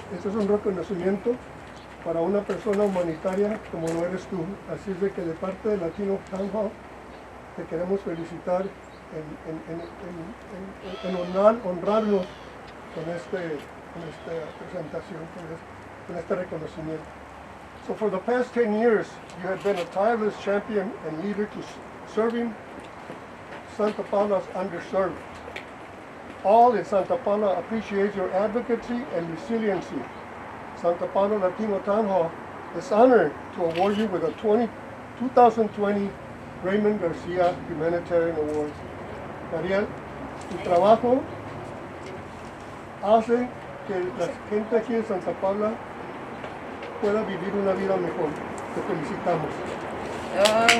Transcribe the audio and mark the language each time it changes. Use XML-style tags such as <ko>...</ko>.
<es>Este es un reconocimiento para una persona humanitaria como lo eres tú. Así es de que de parte de Latino Town Hall te queremos felicitar en honrarnos con esta presentación, con este reconocimiento.</es> <en>So for the past 10 years, you have been a tireless champion and leader to serving Santa Paula's underserved. All in Santa Paula appreciate your advocacy and resiliency. Santa Paula Latino Town Hall is honored to award you with a 2020 Raymond Garcia Humanitarian Award.</en> <es>Mariel, tu trabajo hace que la gente aquí en Santa Paula pueda vivir una vida mejor. Te felicitamos.</es>